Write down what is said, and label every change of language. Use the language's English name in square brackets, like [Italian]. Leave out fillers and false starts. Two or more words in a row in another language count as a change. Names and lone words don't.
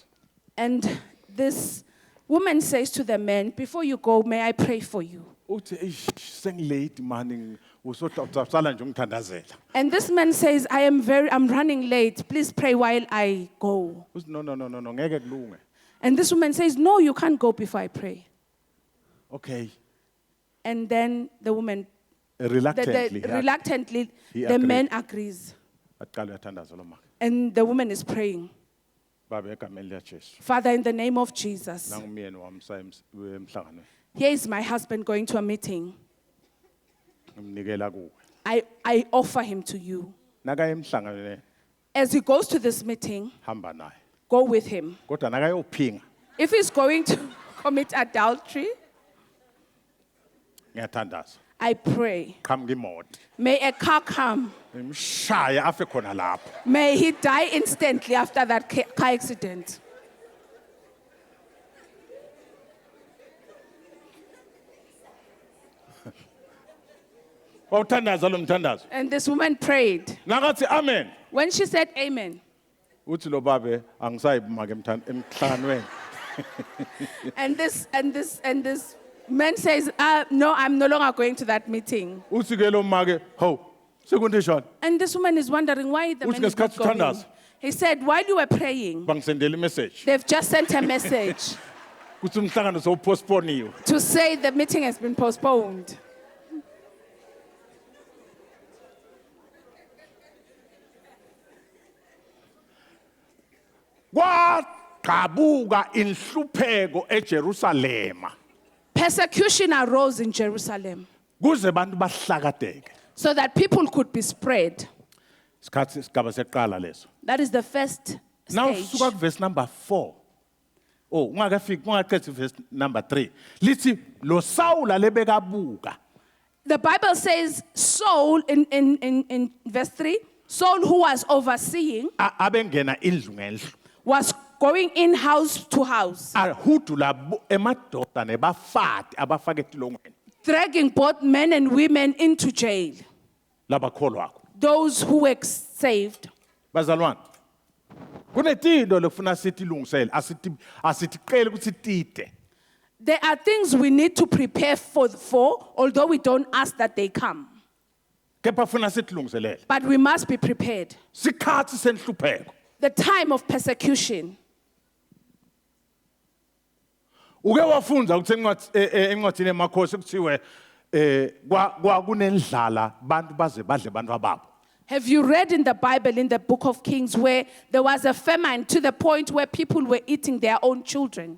[English] And this woman says to the man, before you go, may I pray for you? [Swati] Uthi sengilate man usosala nje ungithandazela. [English] And this man says, I'm running late. Please pray while I go. [Swati] Uthi no ngeke kulunge. [English] And this woman says, no, you can't go before I pray. Okay. And then the woman, Reluctantly. reluctantly, he the agreed. man agrees. [Swati] Aqala uyathandaza lo maka. [English] And the woman is praying, [Swati] Baba egameni likaJesu. [English] Father, in the name of Jesus, [Swati] Nangumyeni wami emhlanganweni. [English] here is my husband going to a meeting. [Swati] Ngimnikela kuwe. [English] I offer him to you. [Swati] Nakaya emhlanganweni [English] As he goes to this meeting, [Swati] hamba naye. [English] go with him. [Swati] Kodwa nakayophinga [English] If he's going to commit adultery, [Swati] ngiyathandaza. [English] I pray, [Swati] Qhamuka imoto. [English] may a car come. [Swati] Ngimshaya afe khona lapho. [English] May he die instantly after that car accident. [Swati] Wawuthandaza lo mthandazo. [English] And this woman prayed. [Swati] Nakathi amen. [English] When she said amen, [Swati] Uthi lo babe angisayibumaka emhlanganweni. [English] and this man says, no, I'm no longer going to that meeting. [Swati] Uthi ke lo make, "Hawu, sekundishona. [English] And this woman is wondering why the man is not [Swati] Uthi [English] going. [Swati] ngesikhathi [English] He said, while you were praying, [Swati] Bangisendela imessage. [English] they've just sent a message [Swati] Kuthi umhlangano sowupostponiwe. [English] to say the meeting has been postponed. [Swati] Kwaqhabuka inhlupheko eJerusalema. [English] Persecution arose in Jerusalem [Swati] Kuze abantu bahlakadeke. [English] so that people could be spread. [Swati] Isikhathi sigaba seqala leso. [English] That is the first Now stage. [Swati] suka [English] verse number 4. [Swati] Oh, ungaqethi [English] verse number 3. [Swati] Lithi lo Sawula lebekabuka. [English] The Bible says Saul in verse 3, Saul who was overseeing [Swati] Abengena indlu ngendlu. [English] was going in house to house, [Swati] Ahudula emadoda nebafati abafake etilongweni. [English] dragging both men and women into jail. [Swati] Labakholwako. [English] Those who were saved. [Swati] Bazalwane. Kunetinto lekufuna sithi lungisele asitiqele ukuthi tide. [English] There are things we need to prepare for, although we don't ask that they come. [Swati] Kepha funa sitilungiselele. [English] But we must be prepared. [Swati] Sikhathi senhlupheko. [English] The time of persecution. [Swati] Uke wafunza ukuthi encwadini emakhosi kuthiwe kwakunendlala bantu baze badle bantu ababo. [English] Have you read in the Bible, in the book of Kings, where there was a famine to the point where people were eating their own children?